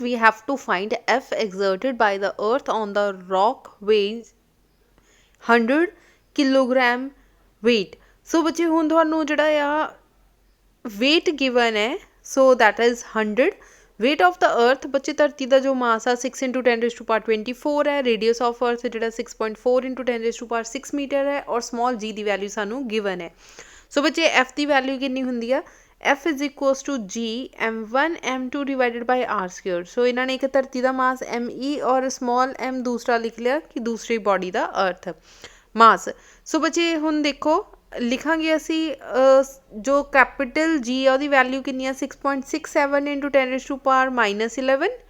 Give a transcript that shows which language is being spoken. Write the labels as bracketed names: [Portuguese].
[English] we have to find F exerted by the earth on the rock weighs 100 kilogram weight। [Punjabi] so ਬੱਚੇ ਹੁਣ ਤੁਹਾਨੂੰ ਜਿਹੜਾ ਆ weight given ਹੈ, [English] so that is 100। weight of the earth [Punjabi] ਬੱਚੇ ਧਰਤੀ ਦਾ ਜੋ ਮਾਸ ਆ 6 into 10⁻24 ਹੈ। [English] radius of earth [Punjabi] ਜਿਹੜਾ 6.4 into 10⁻6 ਮੀਟਰ ਹੈ। ਔਰ small g ਦੀ ਵੈਲਿਊ ਸਾਨੂੰ given ਹੈ। ਸੋ ਬੱਚੇ F ਦੀ ਵੈਲਿਊ ਕਿੰਨੀ ਹੁੰਦੀ ਆ? [English] F is equals to G m1 m2 divided by r square। [Punjabi] ਸੋ ਇਹਨਾਂ ਨੇ ਇੱਕ ਧਰਤੀ ਦਾ ਮਾਸ me ਔਰ small m ਦੂਸਰਾ ਲਿਖ ਲਿਆ ਕਿ ਦੂਸਰੀ ਬੋਡੀ ਦਾ ਅਰਥ ਮਾਸ। ਸੋ ਬੱਚੇ ਹੁਣ ਦੇਖੋ ਲਿਖਾਂਗੇ ਅਸੀਂ ਜੋ ਕੈਪੀਟਲ ਜੀ ਆ ਉਹਦੀ ਵੈਲਿਊ ਕਿੰਨੀ ਆ 6.67 ਇੰਟੂ 10⁻⁻11।